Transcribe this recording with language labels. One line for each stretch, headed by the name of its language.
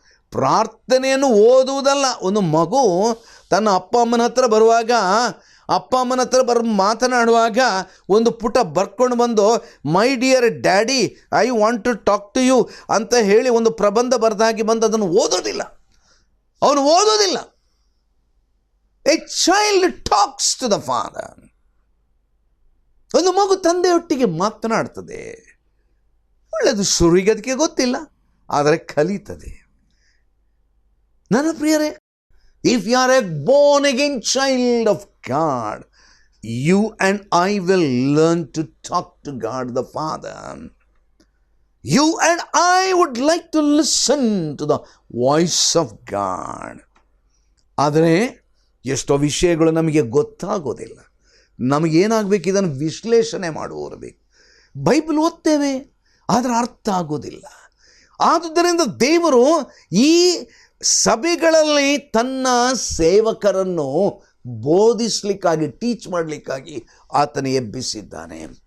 Kannada: ಪ್ರಾರ್ಥನೆಯನ್ನು ಓದುವುದಲ್ಲ. ಒಂದು ಮಗು ತನ್ನ ಅಪ್ಪ ಅಮ್ಮನ ಹತ್ರ ಬರುವಾಗ, ಅಪ್ಪ ಅಮ್ಮನ ಹತ್ರ ಮಾತನಾಡುವಾಗ ಒಂದು ಪುಟ ಬರ್ಕೊಂಡು ಬಂದು,
English: my dear daddy, I want to talk to you
Kannada: ಅಂತ ಹೇಳಿ ಒಂದು ಪ್ರಬಂಧ ಬರೆದಾಗಿ ಬಂದು ಅದನ್ನು ಓದೋದಿಲ್ಲ. ಅವನು ಓದೋದಿಲ್ಲ.
English: A child talks to the father.
Kannada: ಒಂದು ಮಗು ತಂದೆಯೊಟ್ಟಿಗೆ ಮಾತನಾಡ್ತದೆ. ಒಳ್ಳೆಯದು, ಶುರುವಿಗೆ ಅದಕ್ಕೆ ಗೊತ್ತಿಲ್ಲ, ಆದರೆ ಕಲಿತದೆ. ನನ್ನ ಪ್ರಿಯರೇ,
English: If you are a born again child of God, you and I will learn to talk to God the Father. You and I would like to listen to the voice of God.
Kannada: ಆದರೆ ಎಷ್ಟೋ ವಿಷಯಗಳು ನಮಗೆ ಗೊತ್ತಾಗೋದಿಲ್ಲ. ನಮಗೇನಾಗಬೇಕು, ಇದನ್ನು ವಿಶ್ಲೇಷಣೆ ಮಾಡುವವರು ಬೇಕು. Bible ಓದ್ತೇವೆ, ಆದರೆ ಅರ್ಥ ಆಗೋದಿಲ್ಲ. ಆದುದರಿಂದ ದೇವರು ಈ ಸಭೆಗಳಲ್ಲಿ ತನ್ನ ಸೇವಕರನ್ನು ಬೋಧಿಸಲಿಕ್ಕಾಗಿ, ಟೀಚ್ ಮಾಡಲಿಕ್ಕಾಗಿ ಆತನ ಎಬ್ಬಿಸಿದ್ದಾನೆ.